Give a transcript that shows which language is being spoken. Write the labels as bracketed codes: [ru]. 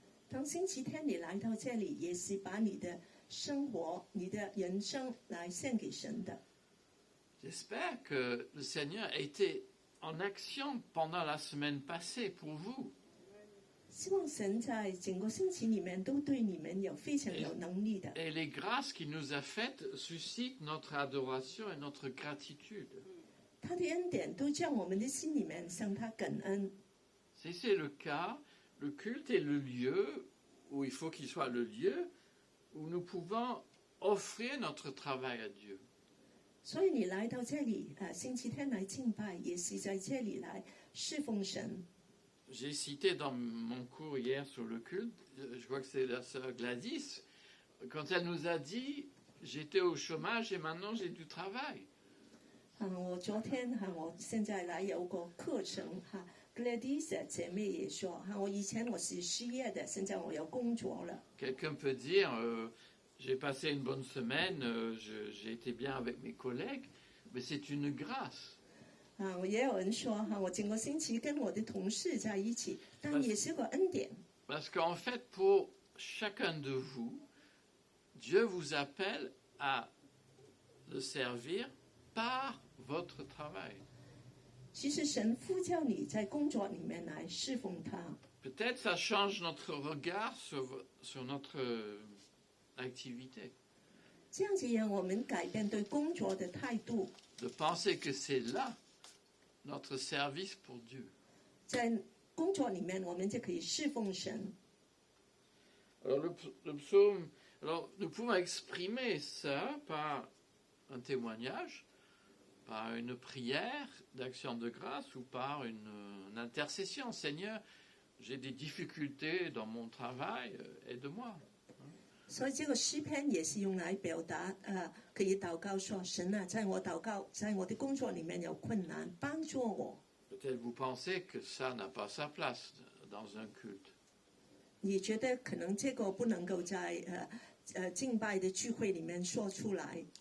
[zh] 当星期天你来到这里，也是把你的生活、你的人生来献给神的。 [fr] J'espère que le Seigneur a été en action pendant la semaine passée pour vous. [zh] 希望神在整个星期里面都对你们有非常有能力的。 [fr] Et les grâces qu'il nous a faites suscitent notre adoration et notre gratitude. [zh] 他的恩典都叫我们的心里面向他感恩。 [fr] Si c'est le cas, le culte est le lieu où il faut qu'il soit le lieu où nous pouvons offrir notre travail à Dieu. [zh] 所以你来到这里，星期天来敬拜，也是在这里来侍奉神。 [fr] J'ai cité dans mon cours hier sur le culte, je crois que c'est la sœur Gladys, quand elle nous a dit « j'étais au chômage et maintenant j'ai du travail ». [zh] 我昨天我现在来有个课程，Gladys 姐妹也说，我以前我是失业的，现在我有工作了。 [fr] Quelqu'un peut dire j'ai passé une bonne semaine, j'ai été bien avec mes collègues, mais c'est une grâce. [zh] 也有人说，我整个星期跟我的同事在一起，但也是个恩典。 [fr] Parce qu'en fait, pour chacun de vous, Dieu vous appelle à le servir par votre travail. [zh] 其实神呼叫你在工作里面来侍奉他。 [fr] Peut-être ça change notre regard sur notre activité. [zh] 这样子让我们改变对工作的态度， [fr] De penser que c'est là notre service pour Dieu. [zh] 在工作里面我们就可以侍奉神。 [fr] Alors le psaume, alors nous pouvons exprimer ça par un témoignage, par une prière d'action de grâce ou par une intercession. Seigneur, j'ai des difficultés dans mon travail, aide-moi. [zh] 所以这个诗篇也是用来表达，可以祷告说：神啊，在我祷告，在我的工作里面有困难，帮助我。 [fr] Peut-être vous pensez que ça n'a pas sa place dans un culte. [zh] 你觉得可能这个不能够在敬拜的聚会里面说出来？